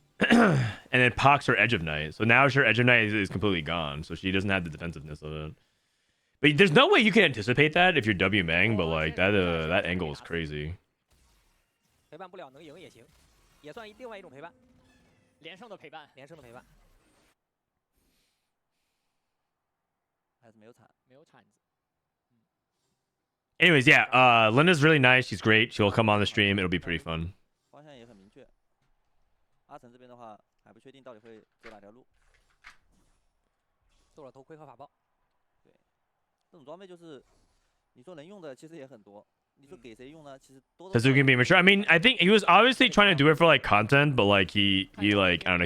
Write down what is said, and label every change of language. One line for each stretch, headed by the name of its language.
English: And it pox her Edge of Night. So now her Edge of Night is completely gone. So she doesn't have the defensiveness of it. But there's no way you can anticipate that if you're W Mang, but like that angle is crazy.
Chinese: 陪伴不了能赢也行，也算另外一种陪伴，连胜的陪伴，连胜的陪伴。还是没有铲，没有铲子。
English: Anyways, yeah, Linda's really nice. She's great. She'll come on the stream. It'll be pretty fun.
Chinese: 方向也很明确。阿成这边的话还不确定到底会走哪条路。做了头盔和法爆。对，这种装备就是你说能用的其实也很多。
English: Suzuki being mature. I mean, I think he was obviously trying to do it for like content, but like he like I don't know.